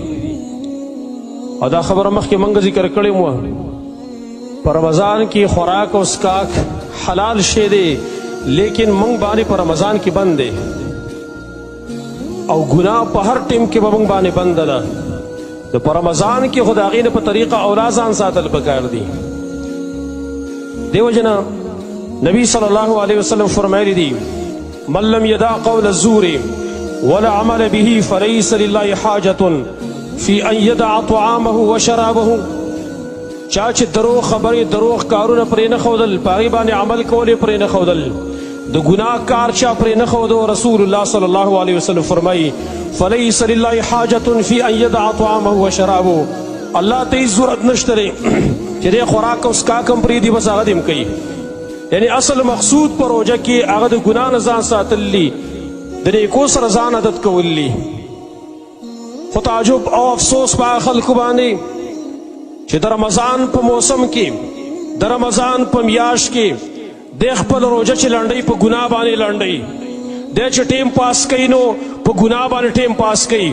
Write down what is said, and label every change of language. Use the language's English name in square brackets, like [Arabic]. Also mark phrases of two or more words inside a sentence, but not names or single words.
[Pashto] او دا خبره مخکې موږ ذکر کړې وه، په رمضان کې خوراک او څښاک حلال شی دی، لیکن موږ باندې په رمضان کې بند دی، او ګناه په هر ټیم کې به موږ باندې بنده ده. د په رمضان کې خو د هغې نه په طریقه اولا ځان ساتل پکار دي. دیو جنا نبی [Arabic] صلی الله علیه وسلم [Pashto] فرمایلی دي: [Arabic] من لم یدع قول الزور ولا عمل به فلیس لله حاجة فی ان یدع طعامه وشرابه. [Pashto] چا چې دروغ خبرې، دروغ کارونه پرې نه ښودل، په هغې باندې عمل کول یې پرې نه ښودل، د ګناه کار چا پرې نه ښودو، رسول الله [Arabic] صلی الله علیه وسلم [Pashto] فرمایي: [Arabic] فلیس لله حاجة فی ان یدع طعامه وشرابه. [Pashto] الله ته هیڅ ضرورت نشته دی چې دی خوراک او څښاک هم پرېږدي، بس هغه دې هم کوي. یعنی اصل مقصود په روژه کې هغه د ګناه نه ځان ساتل دي، د نیکو سره ځان عادت کول دي. خو تعجب او افسوس په هغه خلکو باندې چې د رمضان په موسم کې، د رمضان په میاشت کې دی خپل روژه چې لنډوي په ګناه باندې لنډوي، دی چې ټیم پاس کوي نو په ګناه باندې ټیم پاس کوي.